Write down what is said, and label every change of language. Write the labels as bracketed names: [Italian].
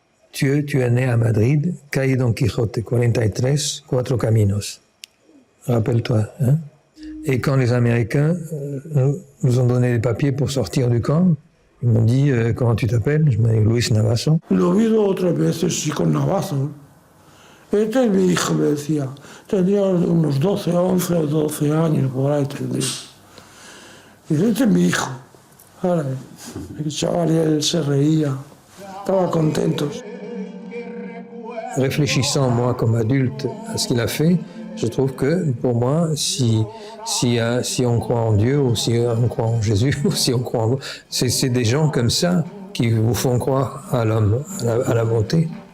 [French] Tu es né à Madrid, calle Don Quijote, 43, 4 caminos. Rappelle-toi, hein? Et quand les Américains nous ont donné les papiers pour sortir du camp, ils m'ont dit, comment tu t'appelles? Je m'appelle Luis Navazo. [Spanish] Lo he oído otras veces, sí, con Navazo. Este es mi hijo, me decía. Tenía unos 12, 11 o 12 años, por ahí tendría. Y dice, este es mi hijo. Ahora, el chaval, él se reía, estaba contento. [French] Réfléchissant, moi, comme adulte, à ce qu'il a fait, je trouve que, pour moi, si on croit en Dieu, ou si on croit en Jésus, ou si on croit en... C'est des gens comme ça qui vous font croire à l'homme, à la bonté.